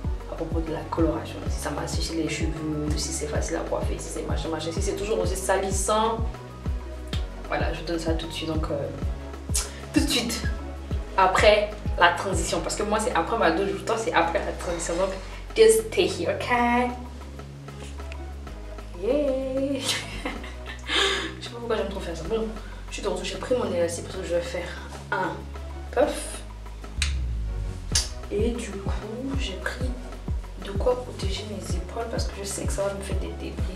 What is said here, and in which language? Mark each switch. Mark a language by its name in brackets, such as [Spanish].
[French] À propos de la coloration. Si ça m'a séché les cheveux, si c'est facile à coiffer, si c'est machin, si c'est toujours aussi salissant. Voilà, je vous donne ça tout de suite. Donc, tout de suite, après la transition. Parce que moi, c'est après ma douche, toi, c'est après la transition. [English] Donc, just stay here, okay? Yeah! [French] Je sais pas pourquoi j'aime trop faire ça. Bon, je suis de retour, j'ai pris mon élastique parce que je vais faire un puff. Et du coup, j'ai pris de quoi protéger mes épaules parce que je sais que ça va me faire des débris.